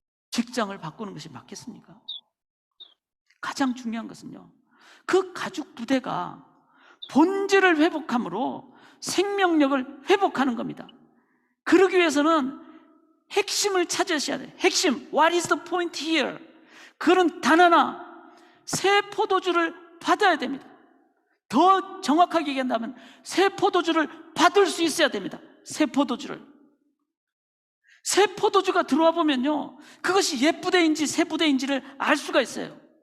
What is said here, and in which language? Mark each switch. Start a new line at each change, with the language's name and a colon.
Korean: 직장을 바꾸는 것이 맞겠습니까? 가장 중요한 것은요, 그 가죽 부대가 본질을 회복함으로 생명력을 회복하는 겁니다. 그러기 위해서는 핵심을 찾으셔야 돼요. 핵심,
English: what is the point here?
Korean: 그런 단 하나, 새 포도주를 받아야 됩니다. 더 정확하게 얘기한다면 새 포도주를 받을 수 있어야 됩니다. 새 포도주를. 새 포도주가 들어와 보면요, 그것이 옛 부대인지 새 부대인지를 알 수가 있어요.